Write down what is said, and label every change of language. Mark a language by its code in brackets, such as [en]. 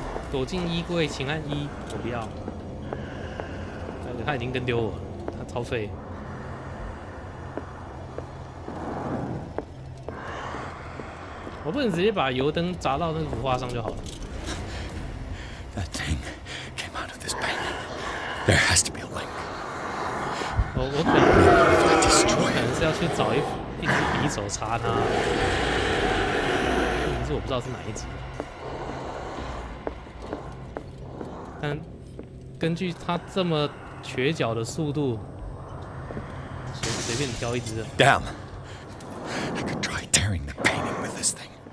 [zh] 躲进衣柜，请按1。我不要，他已经跟丢我了，他超废。我不能直接把油灯砸到那个幅画上就好了。 [en] That thing came out of this bank. There has to be a link. [zh] 我可能是要去找一只匕首插它，可是我不知道是哪一只。但根据他这么瘸脚的速度，随便挑一只。 [en] Damn! I could try tearing the painting with this thing.